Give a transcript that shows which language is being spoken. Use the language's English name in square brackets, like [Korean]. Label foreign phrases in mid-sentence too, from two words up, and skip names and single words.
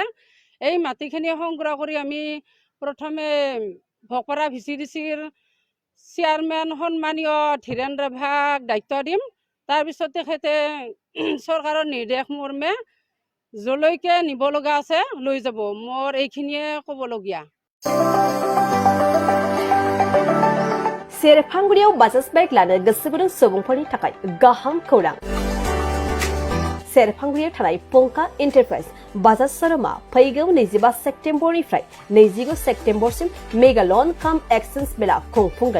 [Assamese] এই মাটিখিনি সংগ্ৰহ কৰি আমি প্ৰথমে ভকৰা VCDCৰ চেয়াৰমেন সন্মানীয় ধীৰেন ৰাভাক দায়িত্ব দিম। তাৰপিছত তেখেতে চৰকাৰৰ নিৰ্দেশ মৰ্মে যলৈকে নিব লগা আছে লৈ যাব। মোৰ এইখিনিয়ে ক'বলগীয়া। [Bodo] सेरफांगुरियाव बाजाज बाइक लानो गोसो गुदुं सुबुंफोरनि थाखाय गाहाम खौरां। सेरफांगुरियाव थानाय पंका एन्टारप्राइज बाजाज शोरूमा फैगौ 25 सेप्तेम्बरनिफ्राय 29 सेप्तेम्बरसिम मेगा लन काम एक्सचेन्ज मेला खुंफुंगोन।